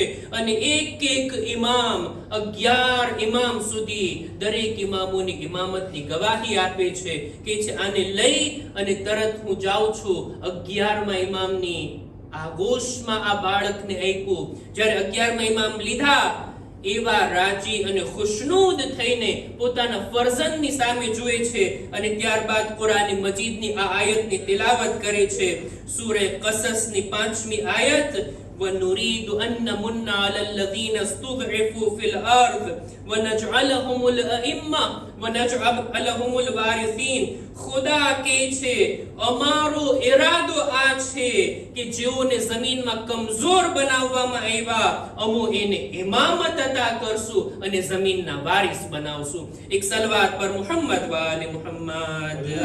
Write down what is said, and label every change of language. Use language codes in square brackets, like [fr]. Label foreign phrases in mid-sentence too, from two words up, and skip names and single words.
[gu] અને એક એક ઇમામ 11 ઇમામ સુધી દરેક ઇમામોની ઇમામતની ગવાહી આપે છે કે આને લઈ અને તરત હું જાઉં છું 11મા ઇમામની આગોશમાં આ બાળકને આપ્યું. જ્યારે 11મા ઇમામ લીધા, એવા રાજી અને ખુશનુદ થઈને પોતાના ફરઝંદની સામે જુએ છે અને ત્યારબાદ કુરાન મજીદની આ આયતની તિલાવત કરે છે. સૂરે કસસની 5મી આયત, [ar] وَنُرِيدُ أَن نَّمُنَّ عَلَى الَّذِينَ اسْتُضْعِفُوا فِي الْأَرْضِ وَنَجْعَلَهُمُ الْأَئِمَّةَ وَنَجْعَلَهُمُ الْوَارِثِينَ. [gu] ખુદા કહે છે, અમારો ઈરાદો આ છે કે જેઓને જમીનમાં કમજોર બનાવવામાં આવ્યા, અમો એને ઇમામત અતા કરશું અને જમીનના વારિસ બનાવશું. એક સલવાત પર મુહમ્મદ વ આલે મુહમ્મદ.